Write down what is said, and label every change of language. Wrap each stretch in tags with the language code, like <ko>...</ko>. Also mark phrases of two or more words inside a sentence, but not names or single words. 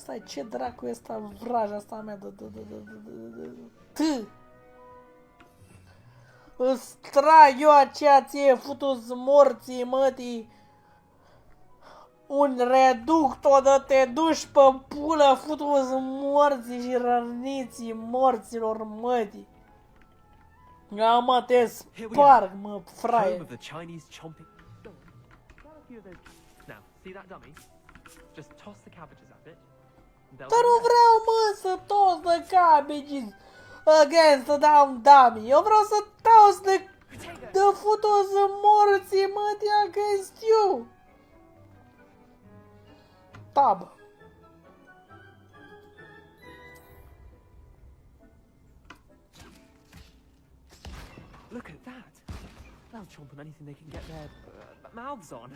<ro>Stai, ce dracu e asta, vraja asta mea de Îți trag eu aceea ție, futu-ți morții, mătii. Un reductor de te duci pe pulă, futu-ți morții și răniții morților, mătii. Ja, mă, te sparg, mă, fraie.</ro> <en>Home of the Chinese chomping. Now, see that dummy? Just toss the cabbages at it.</en> <ro>Dar nu vreau, mă, să</ro> <en>toss the cabbages against the damn dummy.</en> <ro>Eu vreau să</ro> <en>toss the</en> <ro>futu-ți morții, mătii,</ro> <en>against you. Tab. Look at that! They'll chomp on anything they can get their mouths on.</en>